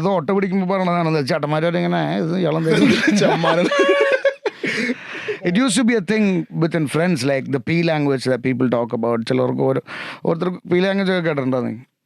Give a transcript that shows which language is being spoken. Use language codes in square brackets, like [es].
[ml] ഇത് auto പിടിക്കുമ്പോ പറയണതാണ് ചേട്ടന്മാരിങ്ങനെ ചെമ്മാന. [en] It used to be a thing within friends, like the P language that people talk about. [ml] ചിലർക്ക് ഓരോരുത്തർക്ക് P language ഒക്കെ കേട്ടിട്ടുണ്ടോ നീ?